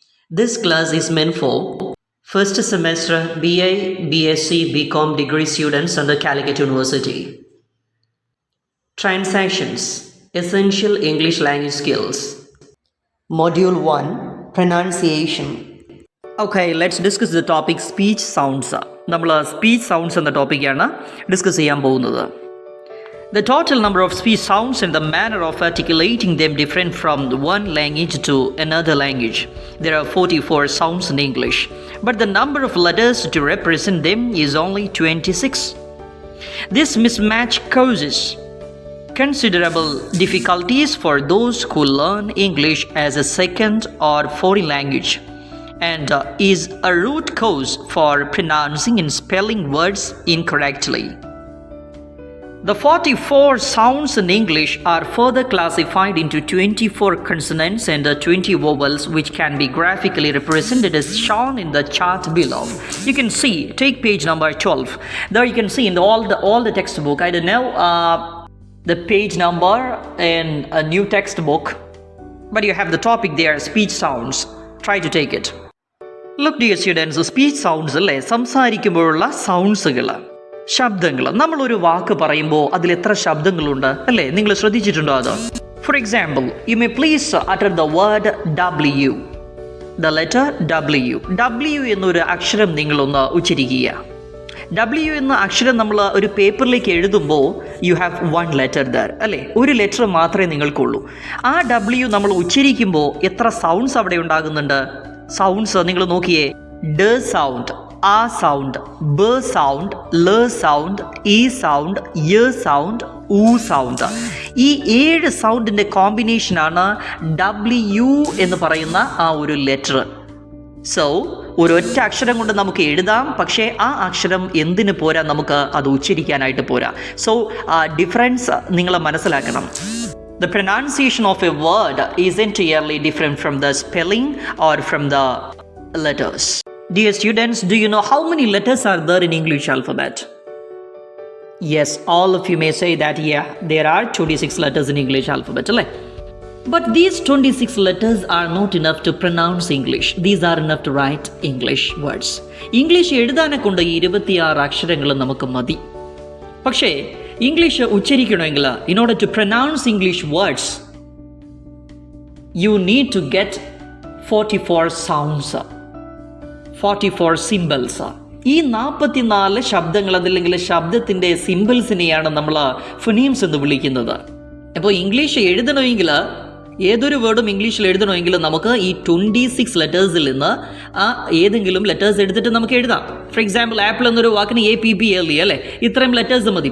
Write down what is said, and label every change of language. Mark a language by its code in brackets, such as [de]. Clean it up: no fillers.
[en] This class is meant for first semester BA, BSc, BCom degree students under Calicut University. Transactions, Essential English Language Skills. Module 1, Pronunciation. Okay, let's discuss the topic speech sounds. [ml] നമ്മൾ speech sounds എന്ന ടോപ്പിക്കാണ് discuss ചെയ്യാൻ പോകുന്നത്. [en] The total number of speech sounds and the manner of articulating them different from one language to another language. There are 44 sounds in English, but the number of letters to represent them is only 26. This mismatch causes considerable difficulties for those who learn English as a second or foreign language, and is a root cause for pronouncing and spelling words incorrectly. The 44 sounds in English are further classified into 24 consonants and 20 vowels, which can be graphically represented as shown in the chart below. You can see, take page number 12. There you can see in all the textbook. I don't know the page number in a new textbook, but you have the topic there, speech sounds. Try to take it. Look dear students, [ml] speech sounds അല്ലേ, സംസാരിക്കുമ്പോഴുള്ള സൗണ്ട്സുകൾ, ശബ്ദങ്ങൾ. നമ്മളൊരു വാക്ക് പറയുമ്പോൾ അതിൽ എത്ര ശബ്ദങ്ങളുണ്ട് അല്ലേ, നിങ്ങൾ ശ്രദ്ധിച്ചിട്ടുണ്ടോ അത്? [en] for example, you may please utter the word W, the letter W [ml] എന്നൊരു അക്ഷരം നിങ്ങളൊന്ന് ഉച്ചരിക്കുക. W എന്ന അക്ഷരം നമ്മൾ ഒരു പേപ്പറിലേക്ക് എഴുതുമ്പോൾ [en] you have one letter there [ml] അല്ലേ, ഒരു ലെറ്റർ മാത്രമേ നിങ്ങൾക്കുള്ളൂ. ആ W നമ്മൾ ഉച്ചരിക്കുമ്പോൾ എത്ര സൗണ്ട്സ് അവിടെ ഉണ്ടാകുന്നുണ്ട്? സൗണ്ട്സ് നിങ്ങൾ നോക്കിയേ, ഡ സൗണ്ട്, ആ സൗണ്ട്, ബ സൗണ്ട്, ല സൗണ്ട്, ഇ സൗണ്ട്, യ സൗണ്ട്, ഉ സൗണ്ട്. ഈ 7 സൗണ്ടിൻ്റെ കോമ്പിനേഷനാണ് W എന്ന് പറയുന്ന ആ ഒരു ലെറ്റർ. സോ ഒരൊറ്റ അക്ഷരം കൊണ്ട് നമുക്ക് എഴുതാം, പക്ഷേ ആ അക്ഷരം എന്തിന് പോരാ, നമുക്ക് അത് ഉച്ചരിക്കാനായിട്ട് പോരാ. സോ ഡിഫറൻസ് നിങ്ങൾ മനസ്സിലാക്കണം. [en] The pronunciation of a word is entirely different from the spelling or from the letters. Dear students, do you know how many letters are there in English alphabet? Yes, all of you may say that, yeah, there are 26 letters in English alphabet. But these 26 letters are not enough to pronounce English. These are enough to write English words. [ml] English എഴുതാനെ കൊണ്ട് 26 അക്ഷരങ്ങൾ നമുക്ക് മതി. പക്ഷേ English ഉച്ചരിക്കണമെങ്കിൽ, [en] in order to pronounce English words, you need to get 44 sounds, 44 symbols. [ml] ഈ 44 ശബ്ദങ്ങൾ, അതല്ലെങ്കിൽ ശബ്ദത്തിൻ്റെ സിമ്പിൾസിനെയാണ് നമ്മൾ ഫൊനീംസ് എന്ന് വിളിക്കുന്നത്. അപ്പോൾ ഇംഗ്ലീഷ് എഴുതണമെങ്കിൽ, ഏതൊരു വേർഡും ഇംഗ്ലീഷിൽ എഴുതണമെങ്കിൽ നമുക്ക് ഈ 26 ലെറ്റേഴ്സിൽ നിന്ന് ആ ഏതെങ്കിലും ലെറ്റേഴ്സ് എടുത്തിട്ട് നമുക്ക് എഴുതാം. ഫോർ എക്സാമ്പിൾ, ആപ്പിൾ എന്നൊരു വാക്കിന് APPLE അല്ലേ, ഇത്രയും ലെറ്റേഴ്സ് മതി.